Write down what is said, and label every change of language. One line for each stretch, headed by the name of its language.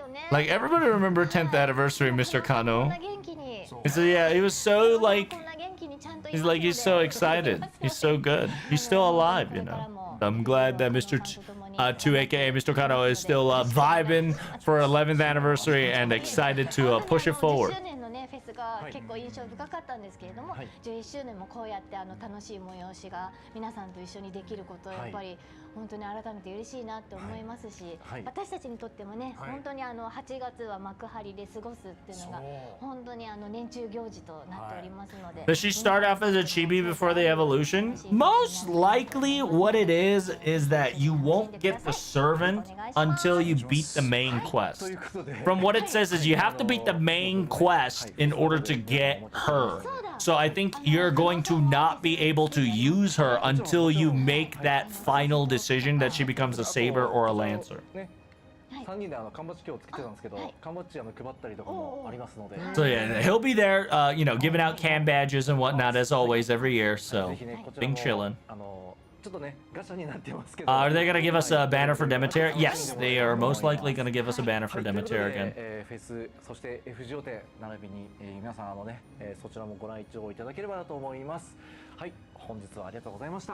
English: Like everybody remember 10th anniversary, Mr. Kano. So yeah, he was so like he's so excited. He's so good. He's still alive, you know. I'm glad that Mr. 2 aka Mr. Kano is still vibing for 11th anniversary and excited to push it forward.
Japanese: フェスが結構印象深かったんですけれども、11周年もこうやって楽しい催しが皆さんと一緒にできることやっぱり本当に改めて嬉しいなって思いますし、私たちにとってもね、本当に8月は幕張で過ごすっていうのが本当に年中行事となっておりますので。
English: Does she start off as a chibi before the evolution? Most likely what it is that you won't get the servant until you beat the main quest. From what it says is you have to beat the main quest in order to get her. So I think you're going to not be able to use her until you make that final decision that she becomes a saber or a lancer.
Japanese: 3人で缶バッジ今日つけてたんですけど、缶バッジ配ったりとかもありますので。
English: So yeah, he'll be there, you know, giving out cam badges and whatnot as always every year. So being chillin'.
Japanese: ちょっとね、ガチャになってますけど。
English: Are they gonna give us a banner for Demeter? Yes, they are most likely gonna give us a banner for Demeter again.
Japanese: フェス、そして FGO 展並びに皆さんね、そちらもご来場いただければなと思います。はい、本日はありがとうございました。